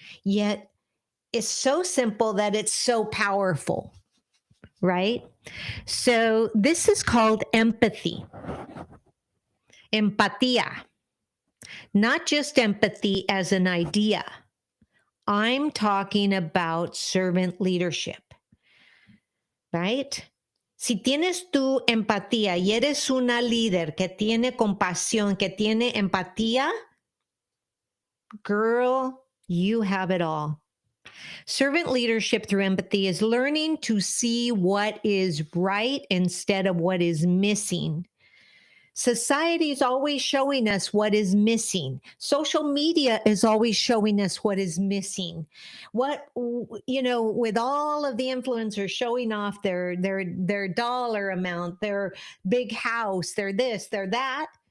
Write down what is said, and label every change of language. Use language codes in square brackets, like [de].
[en] Yet it's so simple that it's so powerful, right? So this is called empathy. Empatía. Not just empathy as an idea. I'm talking about servant leadership, right? [es] Si tienes tu empatía y eres una líder que tiene compasión, que tiene empatía, [en] girl, you have it all. Servant leadership through empathy is learning to see what is right instead of what is missing. Society is always showing us what is missing. Social media is always showing us what is missing. With all of the influencers showing off their dollar amount, their big house, their this, their that.